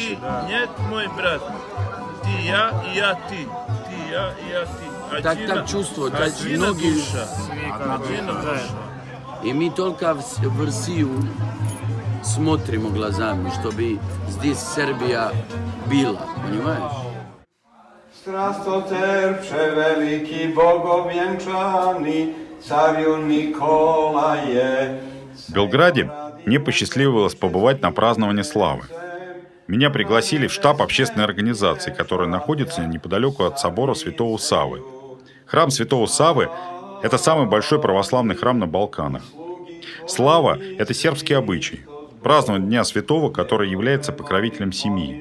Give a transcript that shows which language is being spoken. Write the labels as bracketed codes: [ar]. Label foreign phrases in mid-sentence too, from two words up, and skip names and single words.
[ru] Ты, нет мой брат. Ты я и я ты. Ты я и я ты. Так чувствуют. Одна Многие... душа. Одна душа. И мы только в Россию смотрим глазами, чтобы здесь Сербия была, понимаешь? [cu] Strastoterče veliki bogovjenčani, carju Nikolaje. [ru] В Белграде мне посчастливилось побывать на праздновании славы. Меня пригласили в штаб общественной организации, которая находится неподалеку от собора Святого Саввы. Храм Святого Саввы – это самый большой православный храм на Балканах. Слава – это сербский обычай. Праздновать Дня Святого, который является покровителем семьи.